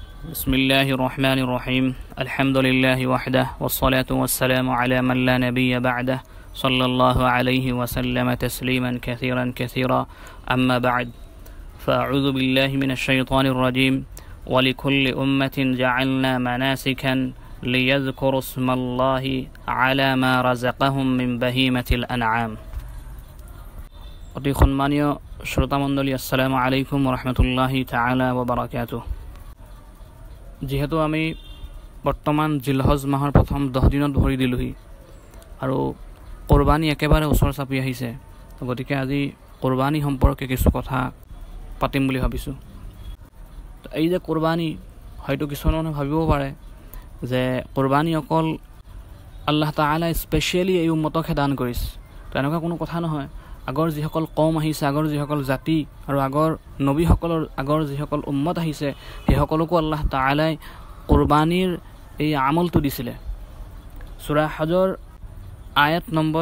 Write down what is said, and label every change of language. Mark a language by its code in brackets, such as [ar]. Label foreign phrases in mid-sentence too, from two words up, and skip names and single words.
[ar] بسم الله الرحمن الرحيم الحمد لله وحده والصلاة والسلام على من لا نبي بعده صلى الله عليه وسلم تسليما كثيرا أما بعد فأعوذ بالله من الشيطان الرجيم ولكل أمة جعلنا مناسكا ليذكروا اسم الله على ما رزقهم من بهيمة الأنعام [as] অতি সম্মানীয় শ্ৰোতা মণ্ডলী [ar] السلام عليكم وتعالى وبركاته [as] যেহেতু আমি বৰ্তমান জিলহজ মাহৰ প্ৰথম 10 দিনত ভৰি দিলোহি আৰু কুৰবানী একেবাৰে ওচৰ চাপি আহিছে গতিকে আজি কুৰবানী সম্পৰ্কে কিছু কথা পাতিম বুলি ভাবিছো এই যে কুৰবানী হয়তো কিছুমানে ভাবিব পাৰে যে কুৰবানী অকল আল্লাহ তাআলা স্পেশালি এই উম্মতক দান কৰিছে তেনেকুৱা কোনো কথা নহয় আগৰ যিসকল কম আহিছে আগৰ যিসকল জাতি আৰু আগৰ নবীসকলৰ আগৰ যিসকল উম্মত আহিছে সেই সকলকো আল্লাহ তাআলাই কুৰবানীৰ এই আমলটো দিছিলে সূৰা হজৰ আয়াত নম্বৰ